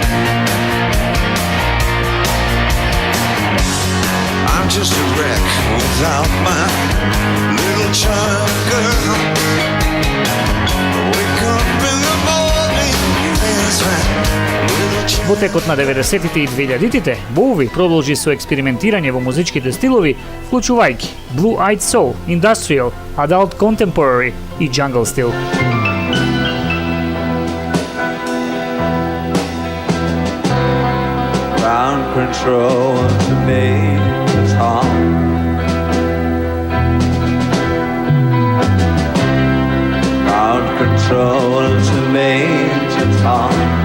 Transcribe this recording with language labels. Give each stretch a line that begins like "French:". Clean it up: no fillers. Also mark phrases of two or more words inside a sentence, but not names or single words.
English: I'm just a wreck without my little China girl. Wake up in the morning, there's my little China.
Macedonian: Во текот на 90-тите и 2000-тите, Боуи продолжи со експериментирање во музичките стилови, вклучувајќи
English: Blue-Eyed Soul, Industrial, Adult Contemporary
Macedonian: и Jungle стил.
English: Ground control to me is hard. Ground control to me is hard.